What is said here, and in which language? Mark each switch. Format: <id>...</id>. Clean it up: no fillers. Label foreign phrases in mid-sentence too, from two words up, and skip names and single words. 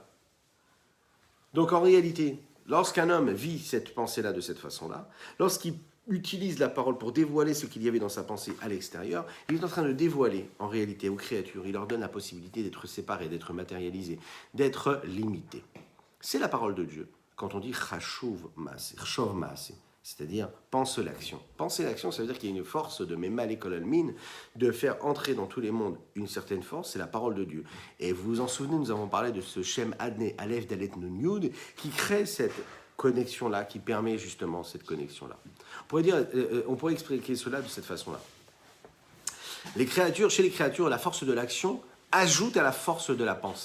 <fr>Donc en réalité, lorsqu'un homme vit cette pensée-là de cette façon-là, lorsqu'il utilise la parole pour dévoiler ce qu'il y avait dans sa pensée à l'extérieur, il est en train de dévoiler en réalité aux créatures, il leur donne la possibilité d'être séparés, d'être matérialisés, d'être limités. C'est la parole de Dieu.</fr> <he>Quand on dit חשוב מעשה,</he> <fr>c'est-à-dire pense l'action. Penser l'action, ça veut dire qu'il y a une force de</fr> <arc>ממלא כל עלמין,</arc> <fr>de faire entrer dans tous les mondes une certaine force, c'est la parole de Dieu. Et vous vous en souvenez, nous avons parlé de ce</fr> <he>שם אדני אלף דלת נון יוד,</he> <fr>qui crée cette connexion-là, qui permet justement cette connexion-là. On pourrait expliquer cela de cette façon-là. Chez les créatures, la force de l'action ajoute à la force de la pensée.</fr>